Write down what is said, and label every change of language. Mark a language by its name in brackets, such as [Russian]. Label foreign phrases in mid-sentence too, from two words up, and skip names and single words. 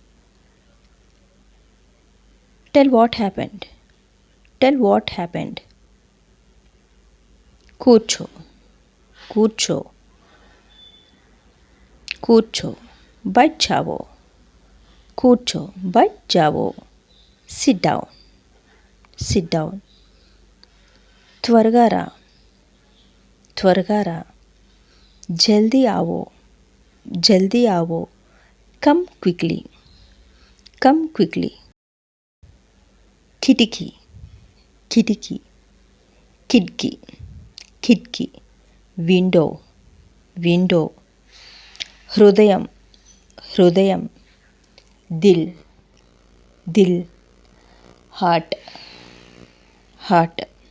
[English] tell what happened tell what happened [Telugu] కూర్చో కూర్చో [Hindi] కూర్చో बैठ जाओ కూర్చో बैठ जाओ [English] sit down sit down [Telugu] త్వరగా రా త్వరగా రా [Hindi] जल्दी आओ जल्दी आओ [English] come quickly come quickly [Telugu] కిటికీ కిటికీ కిటికీ కిటికీ [English] window window [Telugu] హృదయం హృదయం [Hindi] दिल दिल [English] heart heart